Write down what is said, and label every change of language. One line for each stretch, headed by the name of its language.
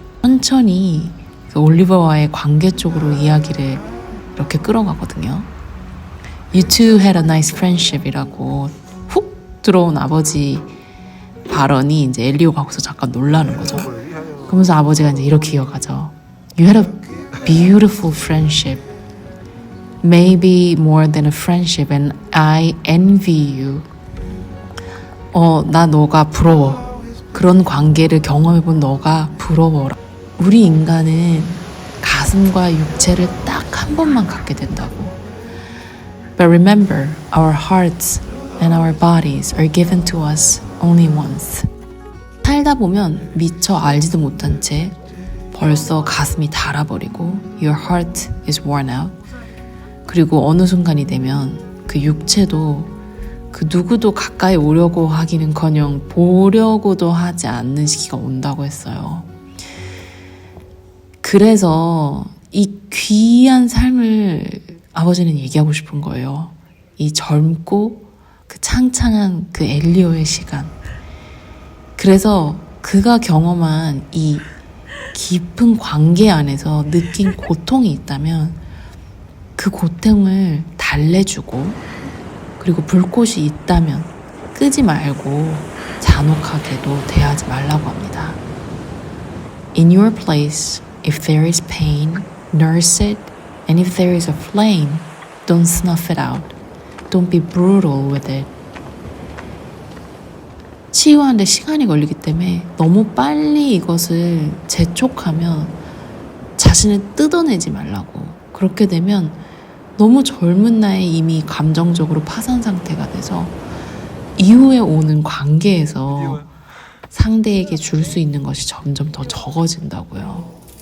Korean: 천천히 그 올리버와의 관계 쪽으로 이야기를 이렇게 끌어가거든요.
English: You two had a nice friendship
Korean: 이라고 훅 들어온 아버지 발언이 이제 엘리오가 거기서 잠깐 놀라는 거죠. 그러면서 아버지가 이제 이렇게 이어가죠.
English: You had a beautiful friendship. Maybe more than a friendship and I envy you.
Korean: 나 너가 부러워. 그런 관계를 경험해본 너가 부러워라. 우리 인간은 가슴과 육체를 딱 한 번만 갖게 된다고.
English: But remember, our hearts and our bodies are given to us only once.
Korean: 살다 보면 미처 알지도 못한 채 벌써 가슴이 닳아버리고
English: your heart is worn out.
Korean: 그리고 어느 순간이 되면 그 육체도 그 누구도 가까이 오려고 하기는커녕 보려고도 하지 않는 시기가 온다고 했어요. 그래서 이 귀한 삶을 아버지는 얘기하고 싶은 거예요. 이 젊고 그 창창한 그 엘리오의 시간. 그래서 그가 경험한 이 깊은 관계 안에서 느낀 고통이 있다면 그 고통을 달래주고, 그리고 불꽃이 있다면 끄지 말고 잔혹하게도 대하지 말라고 합니다.
English: In your place, if there is pain, nurse it, and if there is a flame, don't snuff it out. Don't be brutal with it.
Korean: 치유하는데 시간이 걸리기 때문에 너무 빨리 이것을 재촉하면 자신을 뜯어내지 말라고. 그렇게 되면 너무 젊은 나이에 이미 감정적으로 파산 상태가 돼서 이후에 오는 관계에서 상대에게 줄 수 있는 것이 점점 더 적어진다고요.